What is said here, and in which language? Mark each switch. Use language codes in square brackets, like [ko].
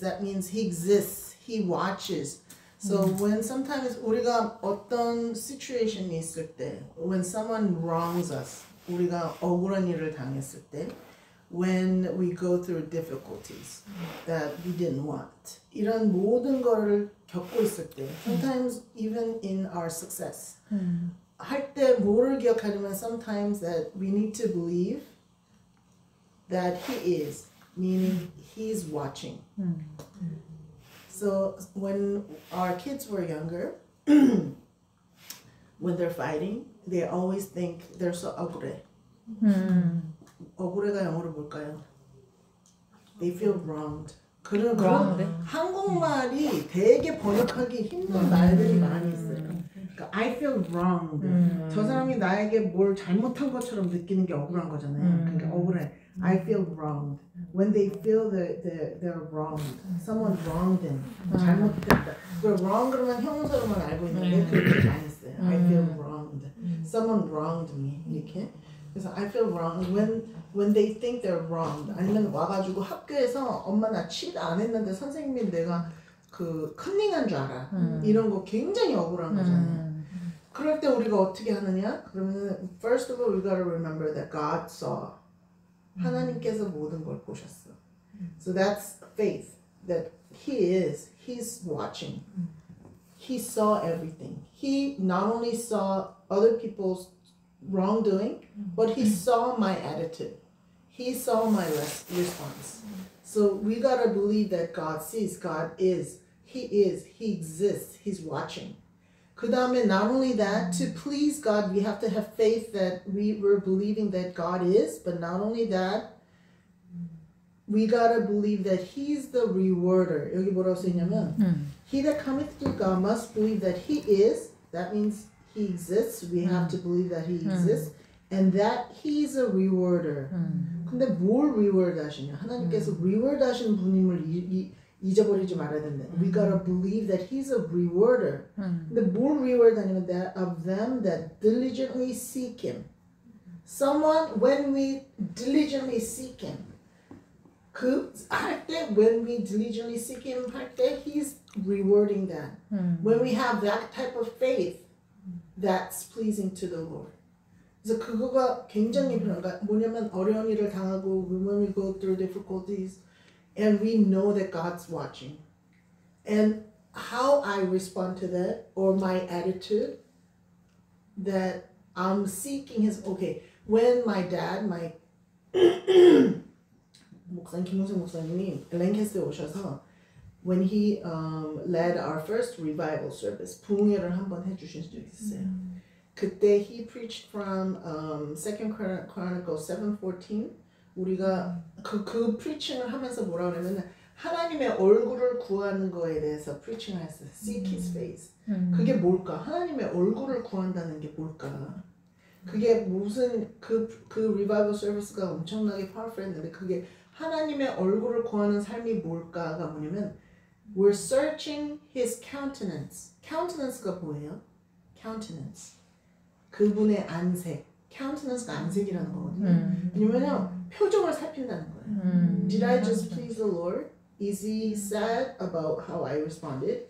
[en] That means He exists. He watches. So when sometimes 우리가 어떤 situation이 있을 때, when someone wrongs us, 우리가 억울한 일을 당했을 때, when we go through difficulties that we didn't want, 이런 모든 거를 겪고 있을 때, sometimes even in our success, 할 때 뭐를 기억하냐면 sometimes that we need to believe that He is, meaning He's watching. So when our kids were younger, when they're fighting, they always think they're so 억울해. [ko] 억울해가 영어로 뭘까요? [en] They feel wronged. [ko] 그런 한국말이 되게 번역하기 힘든 말들이 많이 있어요. [en] 그러니까 I feel wronged. [ko] 저 사람이 나에게 뭘 잘못한 것처럼 느끼는 게 억울한 거잖아요. [en] 그러니까 억울해. I feel wronged. When they feel that they're wronged, someone wronged them. [ko] 잘못됐다. 그 wrong 그러면 형용사로만 알고 있는데 그렇게 많이 써요. [en] I feel wronged. Someone wronged me. 이렇게. 그래서 I feel wronged when they think they're wronged. [ko] 아니면 와가지고 학교에서 엄마 나 cheat 안 했는데 선생님이 내가 그 컨닝한 줄 알아. 이런 거 굉장히 억울한 거잖아요. 그럴 때 우리가 어떻게 하느냐? [en] 그러면 first of all we gotta remember that God saw. [ko] 하나님께서 모든 걸 보셨어. [en] So that's faith. That He's watching. He saw everything. He not only saw other people's wrongdoing, but He saw my attitude. He saw my response. So we gotta believe that God sees, God is, He exists, He's watching. 그 다음에 not only that, to please God, we have to have faith that we're believing that God is, but not only that, we gotta believe that He's the rewarder. 여기 뭐라고 쓰냐면, He that cometh to God must believe that He is, that means He exists, we have to believe that He exists, and that He's a rewarder. [ko] 근데 뭘 reward 하시냐? 하나님께서 reward 하시는 분임을 잊어버리지 말아야 된다. [en] We gotta believe that He's a rewarder. 근데 뭘 reward 하냐면 that of them that diligently seek Him. Someone, when we diligently seek Him, 그 할 때, when we diligently seek Him 할 때, He's rewarding that. When we have that type of faith, that's pleasing to the Lord. 그래서 그거가 굉장히 필요한가 뭐냐면 어려운 일을 당하고 when we go through difficulties and we know that God's watching and how I respond to that or my attitude that I'm seeking His when my dad 목사님 김용생 목사님이 랭캐스트에 오셔서 when he led our first revival service, 부흥회를 한번 해주신 적이 있어요. 그때 he preached from Second Chronicles 7:14. [ko] 우리가 그 preaching을 하면서 뭐라 그러냐면 하나님의 얼굴을 구하는 거에 대해서 preaching을 했어요. [en] Seek His face. 그게 뭘까? [ko] 하나님의 얼굴을 구한다는 게 뭘까? 그게 무슨 그 revival service가 엄청나게 powerful했는데 그게 하나님의 얼굴을 구하는 삶이 뭘까가 뭐냐면 we're searching His countenance. countenance가 뭐예요? countenance. 그분의 안색. countenance가 안색이라는 거거든요. 왜냐면 표정을 살핀다는 거예요. [en] Did I just please the Lord? Is He sad about how I responded?